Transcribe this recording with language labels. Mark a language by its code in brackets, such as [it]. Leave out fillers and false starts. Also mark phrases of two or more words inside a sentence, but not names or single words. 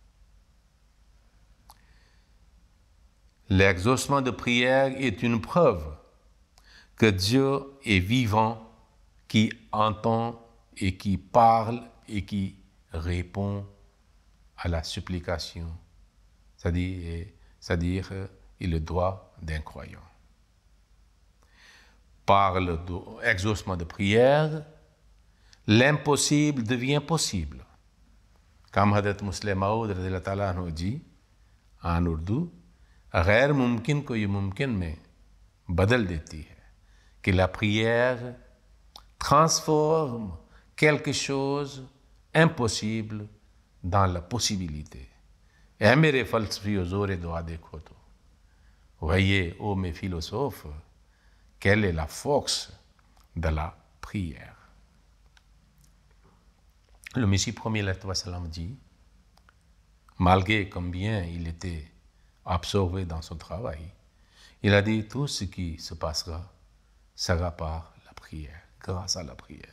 [fr] L'exaucement de prière est une preuve que Dieu est vivant, qui entend et qui parle et qui répond à la supplication, c'est-à-dire le droit d'un croyant. Par l'exaucement de prière, l'impossible devient possible. Comme Hadrat Muslim Maud dit en ourdou, [ur] غیر ممکن کو یہ ممکن میں بدل دیتی ہے، کہ [fr] la prière transforme quelque chose impossible dans la possibilité. [ur] Et میرے فلسفی زور دعا دیکھو تو, [fr] voyez, ô mes philosophes, quelle est la force de la prière. Le Messie premier sallam dit, malgré combien il était absorbé dans son travail, il a dit tout ce qui se passera sera par la prière, grâce à la prière.